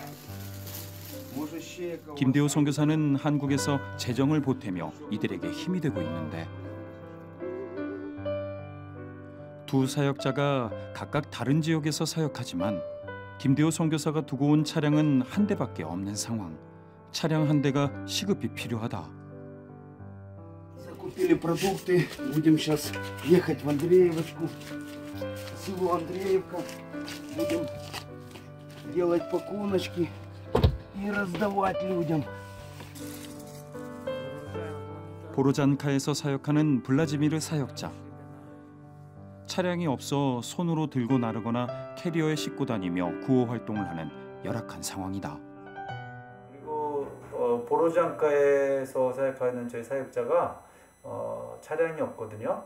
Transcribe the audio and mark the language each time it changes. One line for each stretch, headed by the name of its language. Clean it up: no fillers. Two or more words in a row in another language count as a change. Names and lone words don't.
Korean: 김대호 선교사는 한국에서 재정을 보태며 이들에게 힘이 되고 있는데 두 사역자가 각각 다른 지역에서 사역하지만 김대호 선교사가 두고 온 차량은 한 대밖에 없는 상황. 차량 한 대가 시급히 필요하다.
Russian: Закупили продукты, будем сейчас ехать в Андреевочку, село Андреевка, будем делать пакуночки и раздавать людям.
Korean: 보르잔카에서 사역하는 블라지미르 사역자. 차량이 없어 손으로 들고 나르거나 캐리어에 싣고 다니며 구호 활동을 하는 열악한 상황이다. 보로장가에서 사역하는 저희 사역자가 차량이 없거든요.